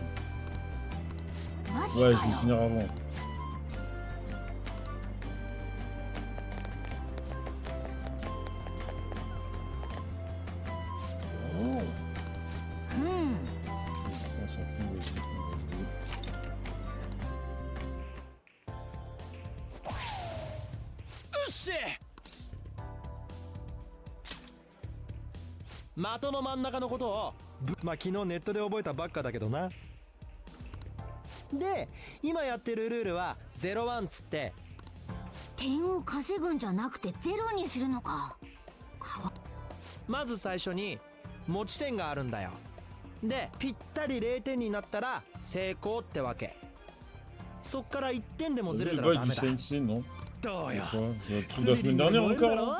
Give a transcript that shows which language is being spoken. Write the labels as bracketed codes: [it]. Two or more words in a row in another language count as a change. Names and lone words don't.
[fr] Magie Ouais, [ja] かよ。 [fr] je vais finir avant. On s'en fout, vas-y, on va jouer. [ja] うっし的の真ん中のことをまあ昨日ネットで覚えたばっかだけどな。で今やってるルールは01つって点を稼ぐんじゃなくてゼロにするのか。まず最初に持ち点があるんだよ。でぴったり0点になったら成功ってわけ。そっから1点でも [fr] T'as [ja] ず [fr] vu [ja] れ [fr] le [ja] たら [fr] bail [ja] ダ [fr] du [ja] メだ。 [fr] CNC, non? [ja] どうよ。 [fr] Quoi? C'est le truc de la semaine dernière encore là?